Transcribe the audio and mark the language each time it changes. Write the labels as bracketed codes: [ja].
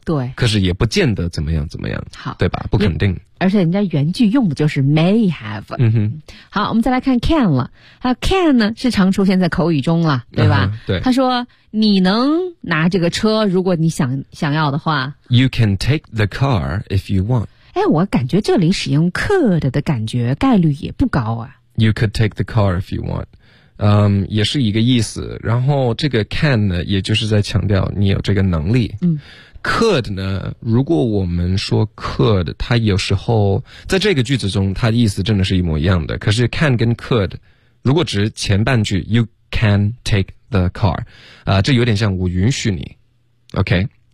[zh] 对，可是也不见得怎么样怎么样，好，对吧，不肯定，而且人家原句用的就是 may have、嗯、好，我们再来看 can 了， can 呢是常出现在口语中了，对吧、嗯、对，他说你能拿这个车如果你想要的话， [en] you can take the car if you want， [zh] 哎，我感觉这里使用 could 的感觉概率也不高啊。 [en] You could take the car if you want. [zh] 也是一个意思。然后这个 can 呢也就是在强调你有这个能力。嗯。 could 呢如果我们说 could, 它有时候在这个句子中它的意思真的是一模一样的。可是 can 跟 could, 如果只是前半句 [en] you can take the car, [zh] 这有点像我允许你。OK?